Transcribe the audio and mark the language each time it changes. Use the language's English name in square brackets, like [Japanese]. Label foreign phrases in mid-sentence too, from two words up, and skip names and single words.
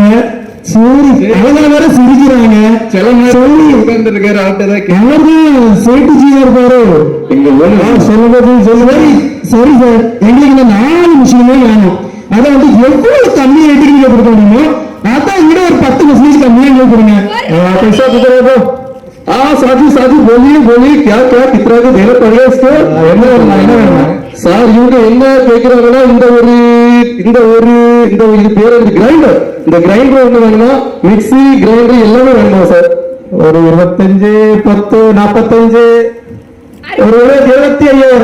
[Tamil] சரி, அவங்க வேற சிரிக்கிறாங்க. சில நேரம் உட்கார்ந்து இருக்காரு, அவர்தான் சேட்டுஜியா இருப்பாரு. சொல்லுவது சொல்லுவாரு. சரி சார், எங்களுக்கு இந்த 4 மிஷினுமே வேணும். அதை வந்து எவ்வளவு கம்மி ரேட்டுக்கு நீங்க கொடுக்க முடியுமோ அதான் விட ஒரு 10% கம்மியா நீங்க கொடுங்க. [Hindi] पैसा कितना है? साथी बोलिए क्या कितना को देना पड़ेगा इसको? [Tamil] என்ன வேணும் சார்? இவங்க என்ன கேட்கிறாங்கன்னா இந்த இது பேர் கிரைண்டர். இந்த கிரைண்டர் ஒண்ணு வேணுமா? மிக்சி, கிரைண்டர் எல்லாமே வேணுமா சார்? ஒரு 25, 10, 45, ஒரு 75,000.